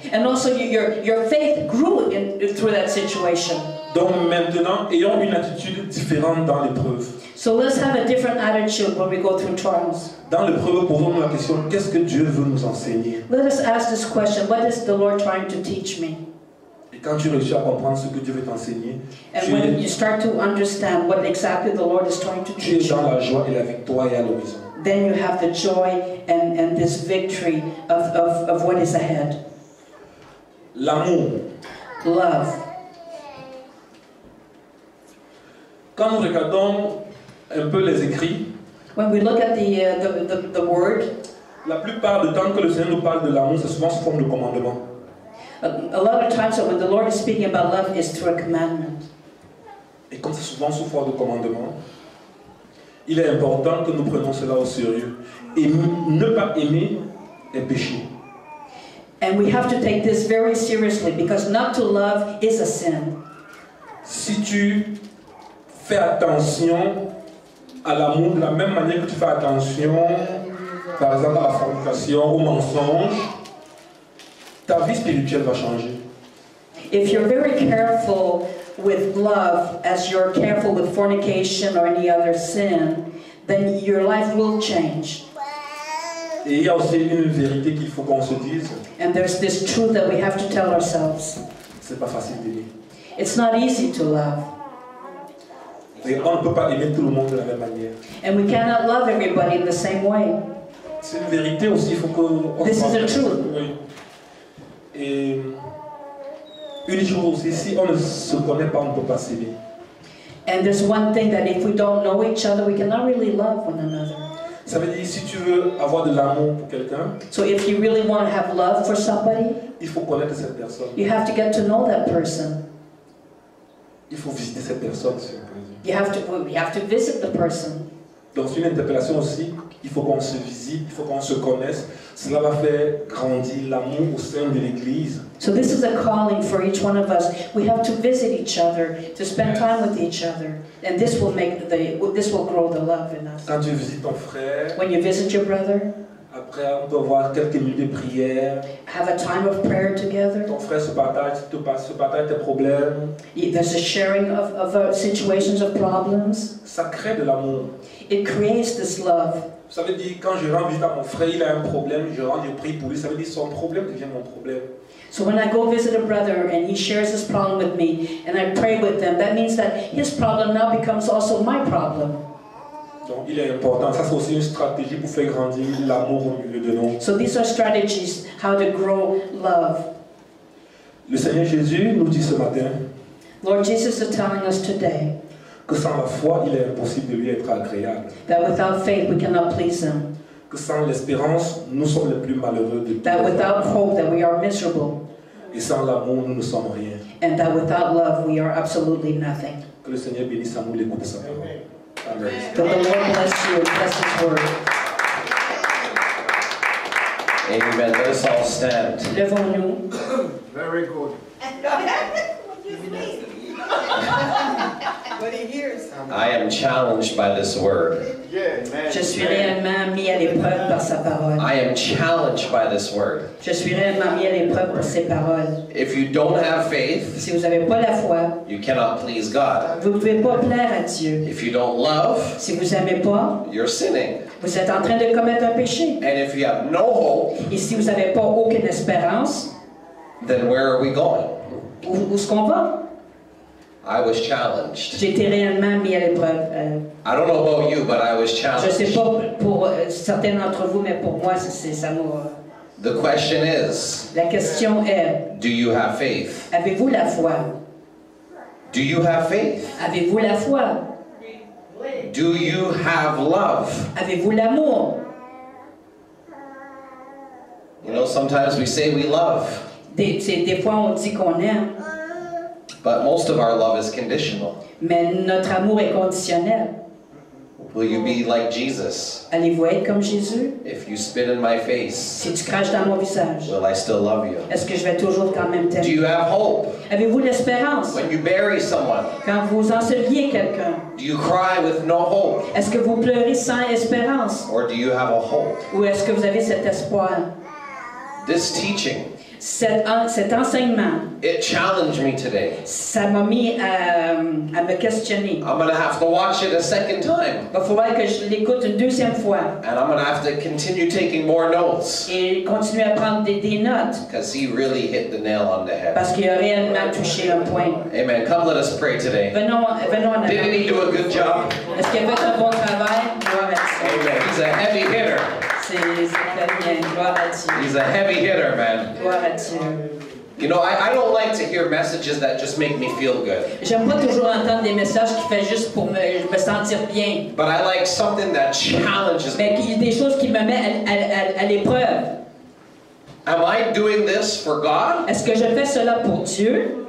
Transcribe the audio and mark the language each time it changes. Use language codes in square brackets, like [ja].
[en] And also your faith grew through that situation. [fr] Donc maintenant, ayons une attitude différente dans l'épreuve. [en] So let's have a different attitude when we go through trials. [fr] Dans l'épreuve, posons-nous la question, qu'est-ce que Dieu veut nous enseigner? [en] Let us ask this question: what is the Lord trying to teach me? [fr] Et quand tu réussis à comprendre ce que Dieu veut t'enseigner, [en] And when you start to understand what exactly the Lord is trying to [fr] tu es [en] teach [fr] dans [en] you, [fr] la joie et la victoire et à l'horizon. [en] then you have the joy and this victory of what is ahead. [fr] L'amour. [en] Love. [fr] Quand nous regardons un peu les écrits, [en] When we look at the word, [fr] la plupart du temps que le Seigneur nous parle de l'amour, c'est souvent sous forme de commandement. [en] a lot of times when the Lord is speaking about love is through a commandment. [fr] Et comme c'est souvent sous forme de commandement, il est important que nous prenions cela au sérieux. Et ne pas aimer est péché. [en] And we have to take this very seriously because not to love is a sin. [fr] Si tu fais attention à l'amour de la même manière que tu fais attention, par exemple à la fornication, au mensonge, ta vie spirituelle va changer. [en] If you're very careful with love as you're careful with fornication or any other sin, then your life will change. [fr] Et il y a aussi une vérité qu'il faut qu'on se dise. [en] And there's this truth that we have to tell ourselves. [fr] C'est pas facile d'aimer. [en] It's not easy to love. [fr] Et on ne peut pas aimer tout le monde de la même manière. [en] And we cannot love everybody in the same way. [fr] C'est une vérité aussi, il faut qu'on... [en] This is the truth. [fr] Oui. Et une chose aussi, si on ne se connaît pas, on ne peut pas s'aimer. [en] And there's one thing that if we don't know each other, we cannot really love one another. [fr] Ça veut dire, si tu veux avoir de l'amour pour quelqu'un, [en] So if you really want to have love for somebody, [fr] il faut connaître cette personne. [en] you have to get to know that person. [fr] Il faut visiter cette personne, si on peut dire. [en] We have to visit the person. [fr] Donc c'est une interpellation aussi, il faut qu'on se visite, il faut qu'on se connaisse. Cela va faire grandir l'amour au sein de l'Église. [en] So this is a calling for each one of us. We have to visit each other, to spend time with each other, and this will grow the love in us. [fr] Quand tu visites ton frère, [en] When you visit your brother, [fr] après on peut avoir quelques minutes de prière. [en] have a time of prayer together. [fr] Ton frère se partage tes problèmes. [en] There's a sharing of situations of problems. [fr] Ça crée de l'amour. [en] It creates this love. [fr] Ça veut dire quand je rends visite à mon frère, il a un problème, je prie pour lui. Ça veut dire son problème devient mon problème. [en] So when I go visit a brother and he shares his problem with me and I pray with them, that means that his problem now becomes also my problem. [fr] Donc il est important. Ça c'est aussi une stratégie pour faire grandir l'amour au milieu de nous. [en] So these are strategies how to grow love. [fr] Le Seigneur Jésus nous dit ce matin [en] Lord Jesus is telling us today [fr] que sans la foi, il est impossible de lui être agréable. [en] that without faith we cannot please him. [fr] Que sans l'espérance, nous sommes les plus malheureux de tous. [en] That without hope that we are miserable. [fr] Et sans l'amour, nous ne sommes rien. [en] And that without love we are absolutely nothing. [fr] Que le Seigneur bénisse à nous l'écoute de sa parole. Amen. [en] That the Lord bless you, bless his word. Amen. Let us all stand. [fr] Levons-nous. [en] Very good. What he hears. I am challenged by this word. Yeah, man. [fr] Je suis réellement mis à l'épreuve par sa parole. [en] I am challenged by this word. [fr] Je suis réellement mis à l'épreuve par ses paroles. [en] If you don't have faith, [fr] Si vous n'avez pas la foi, [en] you cannot please God. [fr] vous ne pouvez pas plaire à Dieu. [en] If you don't love, [fr] Si vous n'aimez pas, [en] you're sinning. [fr] vous êtes en train de commettre un péché. [en] And if you have no hope, [fr] Et si vous n'avez pas aucune espérance, [en] then where are we going? [fr] où est-ce qu'on va? [en] I was challenged. [fr] J'ai été réellement mis à l'épreuve. [en] I don't know about you, but I was [fr] Je ne sais [en] challenged. [fr] pas pour certains d'entre vous, mais pour moi, ça m'a... [en] The question is, [fr] La question est, [en] do you have faith? [fr] avez-vous la foi? [en] Do you have faith? [fr] Avez-vous la foi? [en] Do you have love? [fr] Avez-vous l'amour? [en] You know, sometimes we say we love, [fr] Des fois, on dit qu'on aime, [en] but most of our love is conditional. [fr] mais notre amour est conditionnel. [en] Will you be like Jesus? [fr] Allez-vous être comme Jésus? [en] If you spit in my face, [fr] Si tu craches dans mon visage, [en] will I still love you? [fr] est-ce que je vais toujours quand même [en] Do [fr] t'aimer? [en] you have hope? [fr] Avez-vous l'espérance? [en] When you bury someone, [fr] Quand vous enseveliez quelqu'un, [en] do you cry with no hope? [fr] est-ce que vous pleurez sans espérance? [en] Or do you have a hope? [fr] Ou est-ce que vous avez cet espoir? [en] This teaching, [fr] Cet enseignement, [en] it challenged me today. [fr] ça m'a mis à me questionner. [en] I'm going to have to watch it a second time. [fr] Il va falloir que je l'écoute une deuxième fois [en] And I'm going to have to continue taking more notes. [fr] et continuer à prendre des notes [en] Because he really hit the nail on the head. [fr] parce qu'il a réellement touché un point. [en] Amen. Come, let us pray today. [fr] Venons en [en] Didn't he [fr] avant. [en] do a good job? [fr] Est-ce qu'il a fait un bon travail? Gloire à Dieu. [en] Amen. He's a heavy hitter. [fr] C'est très bien. Gloire à Dieu. [en] He's a heavy hitter, man. [fr] Gloire à Dieu. [en] You know, I don't like to hear messages that just make me feel good. [fr] J'aime pas toujours entendre des messages qui fait juste pour me sentir bien. [en] But I like something that challenges me. [fr] Mais il y a des choses qui me mettent à l'épreuve. [en] Am I doing this for God? [fr] Est-ce que je fais cela pour Dieu